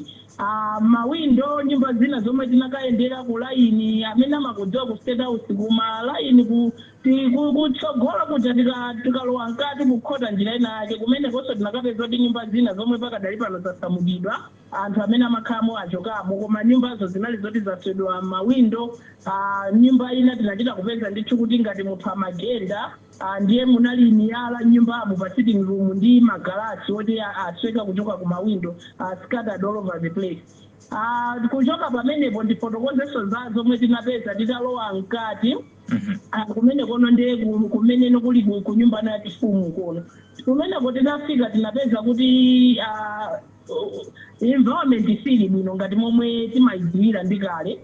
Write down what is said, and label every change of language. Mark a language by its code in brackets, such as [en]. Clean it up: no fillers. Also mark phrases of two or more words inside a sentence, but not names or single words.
[ny] Mawindo nyumba zina zomwe tinakayendera ku layini amene amakudziwa ku State House kuma layini kutsogola kuti tikalowa nkati kukhota njira ina yake kumene konso tinakapeza kuti nyumba zina zomwe pakadali pano zasamukidwa anthu amene amakhalamo achokamo, koma nyumbazo zinali zoti zaswedwa mawindo. Nyumba ina tinachita kupeza ndithu kuti ngati munthu amagenda ndiye munali miyala nyumbamo pa [en] sitting room [ny] ndi magalasi oti asweka kuchoka ku mawindo [en] scattered all over the place. [ny] Kuchoka pamenepo ndifotokozeso za zomwe tinapeza titalowa mkati kumene kono ndiye kumene nokuli ku nyumba ya chifumu kono. Kumeneko tinafika tinapeza kuti environment sili bwino ngati momwe timayidziwira ndi kale.